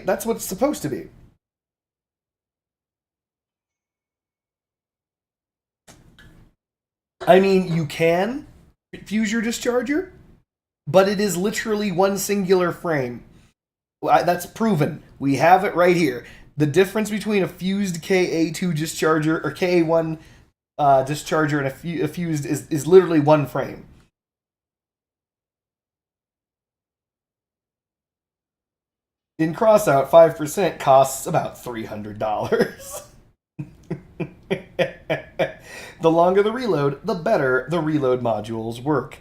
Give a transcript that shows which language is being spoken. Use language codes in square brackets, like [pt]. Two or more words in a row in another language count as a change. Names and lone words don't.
[en] That's what it's supposed to be. I mean, you can fuse your discharger, but it is literally one singular frame. That's proven. We have it right here. The difference between a fused KA2 discharger or KA1 discharger and a fused is literally one frame. In crossout, 5% costs about $300. The longer the reload, the better the reload modules work.